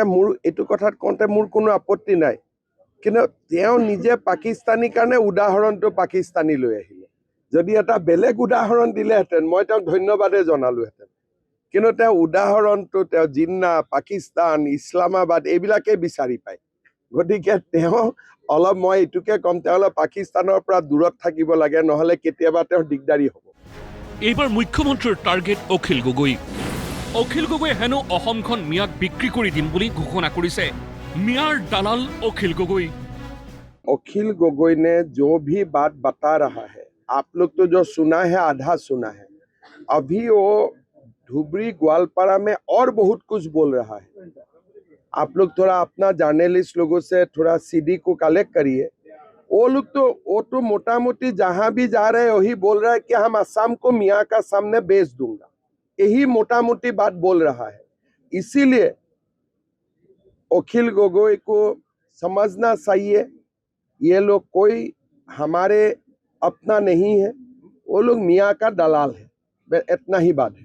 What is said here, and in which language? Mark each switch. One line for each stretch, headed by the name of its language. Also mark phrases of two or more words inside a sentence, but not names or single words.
Assamese: মোৰ এইটো কথাত কওঁতে মোৰ কোনো আপত্তি নাই কিন্তু তেওঁ নিজে পাকিস্তানীৰ কাৰণে উদাহৰণটো পাকিস্তানী লৈ আহিলে যদি এটা বেলেগ উদাহৰণ দিলেহেঁতেন মই তেওঁক ধন্যবাদে জনালোহেঁতেন কিন্তু তেওঁ উদাহৰণটো তেওঁ জিন্না পাকিস্তান ইছলামাবাদ এইবিলাকেই বিচাৰি পায় গতিকে তেওঁ অলপ মই এইটোকে ক'ম তেওঁ অলপ পাকিস্তানৰ পৰা দূৰত থাকিব লাগে নহ'লে কেতিয়াবা তেওঁৰ দিগদাৰী হ'ব এইবাৰ মুখ্যমন্ত্ৰীৰ টাৰ্গেট অখিল গগৈয়ে হেনো অসমখন মিয়াক বিক্ৰী কৰি দিম বুলি ঘোষণা কৰিছে
Hindi: मियार दलाल अखिल गगोई ने जो भी बात बता रहा है आप लोग तो जो सुना है आधा सुना है अभी वो धुबरी ग्वालपारा में और बहुत कुछ बोल रहा है आप लोग थोड़ा अपना जर्नलिस्ट लोगों से थोड़ा सीडी को कलेक्ट करिए वो लोग तो मोटा मोटी जहां भी जा रहे हैं वही बोल रहा है कि हम असम को मियाँ का सामने बेच दूंगा यही मोटा मोटी बात बोल रहा है इसीलिए अखिल गगोई को समझना चाहिए ये लोग कोई हमारे अपना नहीं है वो लोग मियाँ का दलाल है इतना ही बात है